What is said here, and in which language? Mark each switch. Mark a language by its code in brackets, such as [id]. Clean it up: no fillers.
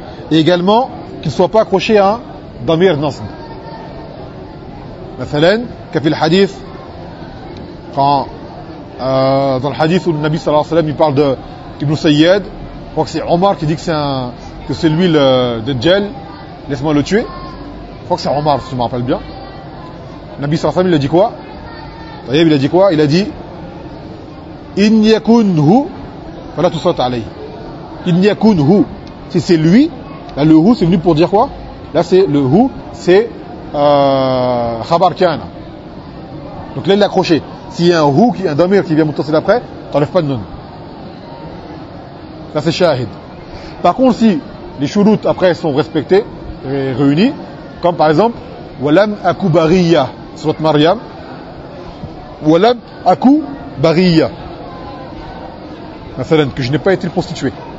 [fr] Et également, qu'il ne soit pas accroché à un damir nasb. Mathalan, kafil hadith, quand dans le hadith où le Nabi sallallahu alayhi wa sallam, il parle d'Ibn Sayyid, je crois que c'est Omar qui dit que c'est lui le Dajjal, laisse-moi le tuer. Je crois que c'est Omar, si je me rappelle bien. Le Nabi sallallahu alayhi wa sallam, il a dit quoi? Il a dit, [ar] إن يكون هو فلا تصلت عليه. إن يكون هو, [fr] si c'est lui, là le هو c'est venu pour dire quoi? Là c'est le هو, c'est خبر كان. Donc là il est accroché. S'il y a un هو, un damir qui vient mutasil après, t'enlèves pas de nun. Là c'est shahid. Par contre, si les shurut après sont respectés et réunis, comme par exemple [ar] ولم أكو بغيا [fr] سورة مريم, ولم أكو بغيا, que je n'ai pas été prostitué.